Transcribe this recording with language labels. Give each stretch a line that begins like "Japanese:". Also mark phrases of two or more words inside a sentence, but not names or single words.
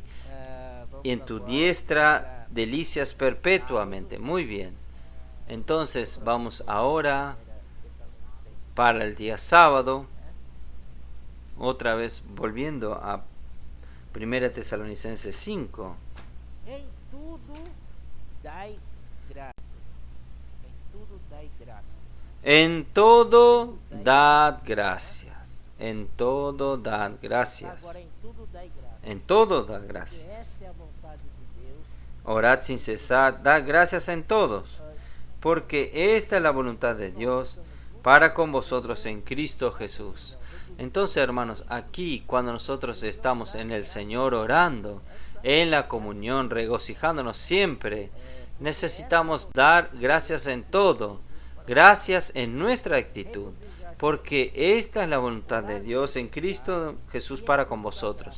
Portuguese: Vamos
Spanish: Y en tu
Portuguese: agora
Spanish: diestra delicias perpetuamente. Muy bien. Entonces vamos ahora para el día sábado, otra vez volviendo a 1 Tesalonicenses 5.
Portuguese: Em tudo dai graças. Em tudo dai graças.
Spanish: En todo dad gracias. En todo dad gracias.
Portuguese: Agora em tudo dai graças.
Spanish: En todo dad
Portuguese: Porque
Spanish: gracias.
Portuguese: essa é a vontade de Deus.
Spanish: Orad sin cesar, dad gracias en todos, porque esta es la voluntad de Dios para con vosotros en Cristo Jesús. Entonces, hermanos, aquí cuando nosotros estamos en el Señor orando, en la comunión, regocijándonos siempre, necesitamos dar gracias en todo, gracias en nuestra actitud, porque esta es la voluntad de Dios en Cristo Jesús para con vosotros.